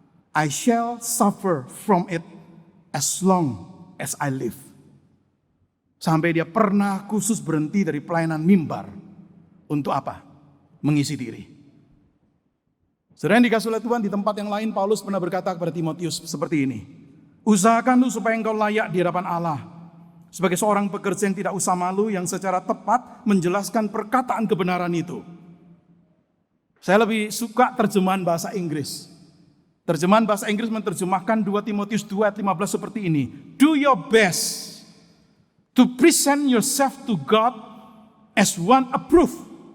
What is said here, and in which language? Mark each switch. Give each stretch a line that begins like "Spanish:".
English: I shall suffer from it as long as I live.
Indonesian: Sampai dia pernah khusus berhenti dari pelayanan mimbar. Untuk apa? Mengisi diri. Saudara yang dikasih oleh Tuhan, di tempat yang lain Paulus pernah berkata kepada Timotius seperti ini, usahakan supaya engkau layak di hadapan Allah sebagai seorang pekerja yang tidak usah malu, yang secara tepat menjelaskan perkataan kebenaran itu. Saya lebih suka terjemahan bahasa Inggris. Terjemahan bahasa Inggris menerjemahkan 2 Timotius 2 ayat 15 seperti ini.
English: Do your best to present yourself to God as one approved.